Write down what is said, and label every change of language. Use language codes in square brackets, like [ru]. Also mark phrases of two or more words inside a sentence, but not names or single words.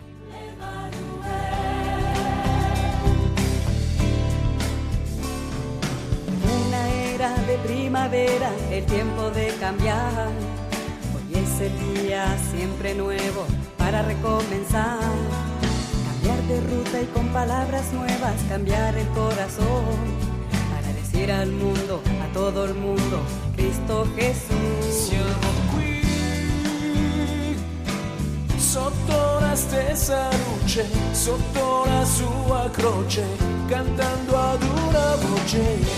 [es] Una era de primavera, el tiempo de cambiar. Hoy es el día siempre nuevo para recomenzar. Cambiar de ruta y con palabras nuevas cambiar el corazón. Para decir al mundo, a todo el mundo, Cristo Jesús. [it] Siamo qui sotto la la stessa luce sotto la sua croce, cantando ad una voce.